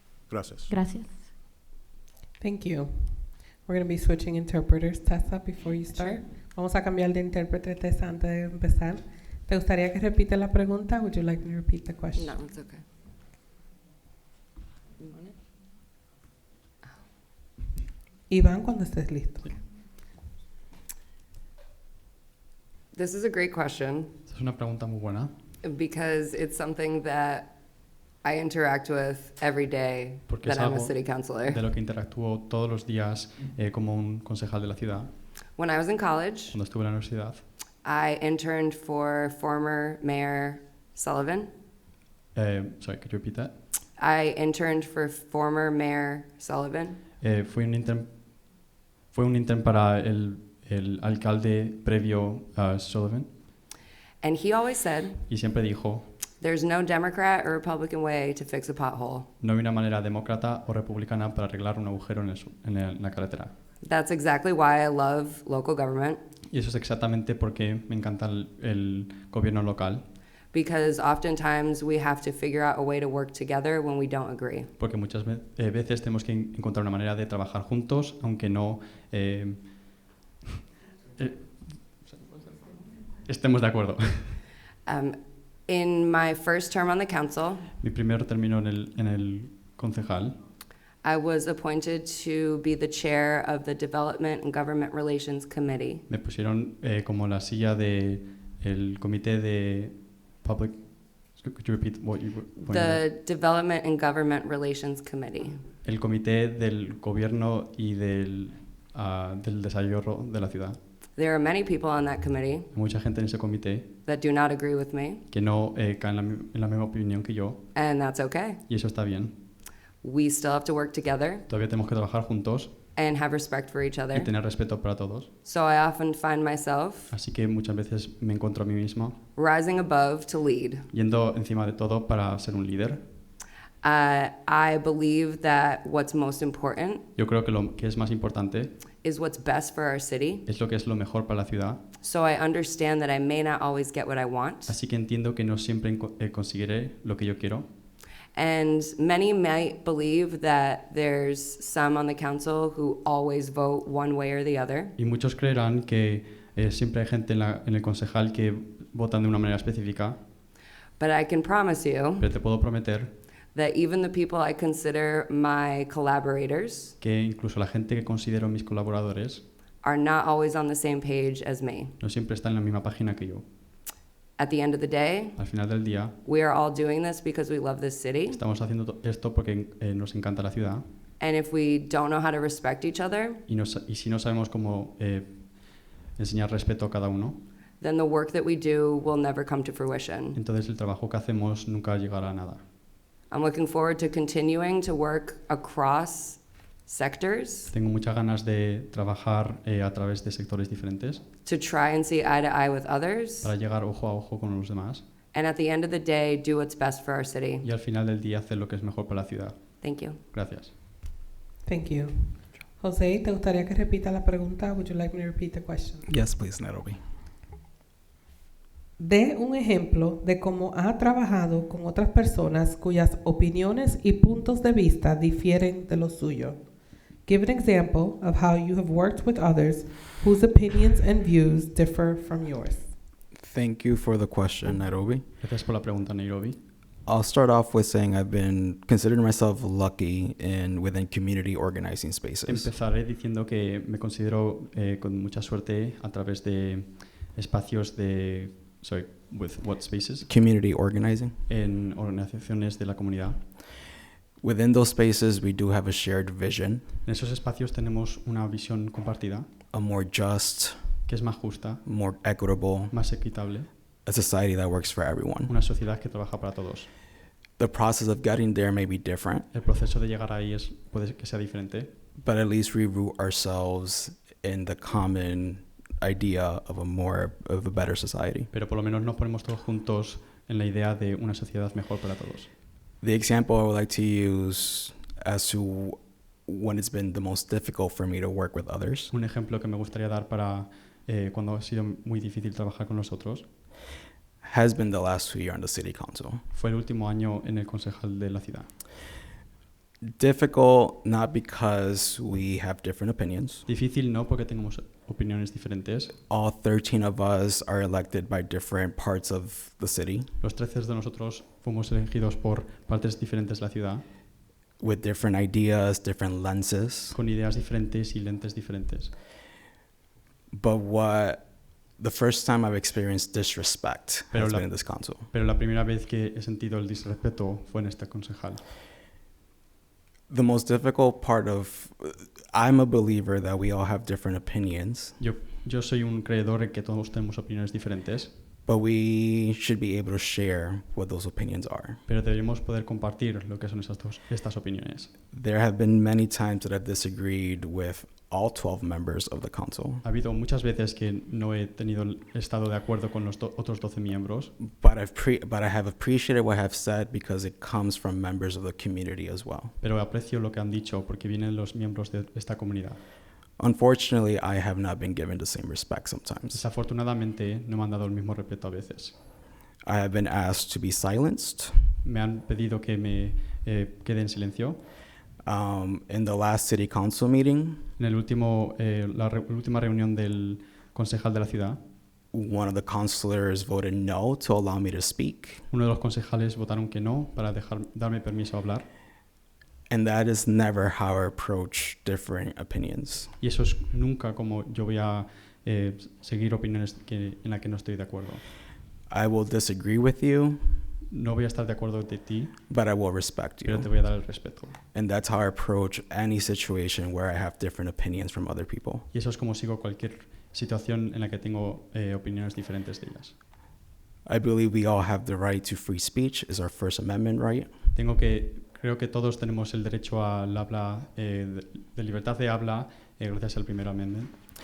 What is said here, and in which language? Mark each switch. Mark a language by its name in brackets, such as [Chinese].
[Spanish] Gracias. Gracias. [English] Thank you. We're going to be switching interpreters, Tessa, before you start. [Spanish] Vamos a cambiar de intérprete, Tessa, antes de empezar. ¿Te gustaría que repite la pregunta? [English] Would you like me to repeat the question? No, it's okay. You want it? [Spanish] Iván, cuando estés listo. [English] This is a great question [Spanish] Esta es una pregunta muy buena [English] because it's something that I interact with every day [Spanish] porque [English] that I'm a [Spanish] algo [English] city councilor. [Spanish] de lo que interactúo todos los días como un concejal de la ciudad. [English] When I was in college, [Spanish] Cuando estuve en la universidad, [English] I interned for former Mayor Sullivan. sorry, could you repeat that? I interned for former Mayor Sullivan. [Spanish] Fue un intern para el alcalde previo a Sullivan [English] And he always said, [Spanish] y siempre dijo, [English] there's no Democrat or Republican way to fix a pothole. [Spanish] no hay una manera demócrata o republicana para arreglar un agujero en la carretera. [English] That's exactly why I love local government, [Spanish] Y eso es exactamente porque me encanta el gobierno local, [English] because oftentimes we have to figure out a way to work together when we don't agree. [Spanish] porque muchas veces tenemos que encontrar una manera de trabajar juntos, aunque no estemos de acuerdo. [English] In my first term on the council, [Spanish] Mi primer término en el concejal, [English] I was appointed to be the chair of the Development and Government Relations Committee. [Spanish] me pusieron como la silla de el comité de public. [English] Could you repeat what you were pointing The Development and Government Relations Committee. out? [Spanish] El comité del gobierno y del desarrollo de la ciudad. [English] There are many people on that committee [Spanish] Hay mucha gente en ese comité [English] that do not agree with me, [Spanish] que no caen en la misma opinión que yo, [English] and that's okay. [Spanish] y eso está bien. [English] We still have to work together [Spanish] Todavía tenemos que trabajar juntos [English] and have respect for each [Spanish] y [English] other. [Spanish] tener respeto para todos. [English] So I often find myself [Spanish] Así que muchas veces me encuentro a mí mismo [English] rising above to lead. [Spanish] yendo encima de todo para ser un líder. [English] I believe that what's most important [Spanish] Yo creo que lo que es más importante [English] is what's best for our city. [Spanish] es lo que es lo mejor para la ciudad. [English] So I understand that I may not always get what I want. [Spanish] Así que entiendo que no siempre conseguiré lo que yo quiero. [English] And many might believe that there's some on the council who always vote one way or the other. [Spanish] Y muchos creerán que siempre hay gente en el concejal que votan de una manera específica. [English] But I can promise you [Spanish] Pero te puedo prometer [English] that even the people I consider my collaborators [Spanish] que incluso la gente que considero mis colaboradores [English] are not always on the same page as me. [Spanish] no siempre están en la misma página que yo. [English] At the end of the day, [Spanish] Al final del día, [English] we are all doing this because we love this city. [Spanish] estamos haciendo esto porque nos encanta la ciudad [English] And if we don't know how to respect each other, [Spanish] y si no sabemos cómo enseñar respeto a cada uno, [English] then the work that we do will never come to fruition. [Spanish] entonces el trabajo que hacemos nunca llegará a nada. [English] I'm looking forward to continuing to work across sectors [Spanish] Tengo muchas ganas de trabajar a través de sectores diferentes [English] to try and see eye to eye with others. [Spanish] para llegar ojo a ojo con los demás [English] And at the end of the day, do what's best for our city. [Spanish] y al final del día hacer lo que es mejor para la ciudad. [English] Thank you. [Spanish] Gracias. [English] Thank you. [Spanish] Jose, ¿te gustaría que repita la pregunta? [English] Would you like me to repeat the question? Yes, please, Nairobi. [Spanish] Dé un ejemplo de cómo ha trabajado con otras personas cuyas opiniones y puntos de vista difieren de los suyos. [English] Give an example of how you have worked with others whose opinions and views differ from yours. Thank you for the question, Nairobi. [Spanish] Gracias por la pregunta, Nairobi. [English] I'll start off with saying I've been considering myself lucky within community organizing spaces. [Spanish] Empezaré diciendo que me considero con mucha suerte a través de espacios de... [English] Sorry, with what spaces? Community organizing. [Spanish] En organizaciones de la comunidad. [English] Within those spaces, we do have a shared vision, [Spanish] En esos espacios tenemos una visión compartida [English] a more just, [Spanish] que es más justa, [English] more equitable, [Spanish] más equitable, [English] a society that works for everyone. [Spanish] una sociedad que trabaja para todos. [English] The process of getting there may be different, [Spanish] El proceso de llegar ahí puede que sea diferente, [English] but at least we root ourselves in the common idea of a better society. [Spanish] pero por lo menos nos ponemos todos juntos en la idea de una sociedad mejor para todos. [English] The example I would like to use as to when it's been the most difficult for me to work with others [Spanish] Un ejemplo que me gustaría dar para cuando ha sido muy difícil trabajar con los otros [English] has been the last 2 years on the city council. [Spanish] fue el último año en el concejal de la ciudad. [English] Difficult not because we have different opinions. [Spanish] Difícil no porque tenemos opiniones diferentes. [English] All 13 of us are elected by different parts of the city [Spanish] Los 13 de nosotros fuimos elegidos por partes diferentes de la ciudad, [English] with different ideas, different lenses. [Spanish] con ideas diferentes y lentes diferentes. [English] But the first time I've experienced disrespect [Spanish] Pero [English] has [Spanish] la- [English] been in this council. [Spanish] Pero la primera vez que he sentido el disrespeto fue en este concejal. [English] The most difficult part I'm a believer that we all have different opinions, [Spanish] Yo soy un creedor en que todos tenemos opiniones diferentes, [English] but we should be able to share what those opinions are. [Spanish] pero deberíamos poder compartir lo que son estas opiniones. [English] There have been many times that I've disagreed with all 12 members of the council, [Spanish] Ha habido muchas veces que no he estado de acuerdo con los otros 12 miembros, [English] but I have appreciated what I've said because it comes from members of the community as well. [Spanish] pero aprecio lo que han dicho porque vienen los miembros de esta comunidad. [English] Unfortunately, I have not been given the same respect sometimes. [Spanish] Desafortunadamente no me han dado el mismo respeto a veces. [English] I have been asked to be silenced. [Spanish] Me han pedido que me quede en silencio. [English] In the last city council meeting, [Spanish] En la última reunión del concejal de la ciudad, [English] one of the councilors voted no to allow me to speak. [Spanish] uno de los concejales votaron que no para darme permiso a hablar. [English] And that is never how I approach different opinions. [Spanish] Y eso es nunca como yo voy a seguir opiniones en las que no estoy de acuerdo. [English] I will disagree with you, [Spanish] No voy a estar de acuerdo de ti, [English] but I will respect [Spanish] pero [English] you. [Spanish] te voy a dar el respeto. [English] And that's how I approach any situation where I have different opinions from other people. [Spanish] Y eso es como sigo cualquier situación en la que tengo opiniones diferentes de ellas. [English] I believe we all have the right to free speech, is our First Amendment right. [Spanish] Creo que todos tenemos el derecho al habla, de libertad de habla, gracias al primer amendment.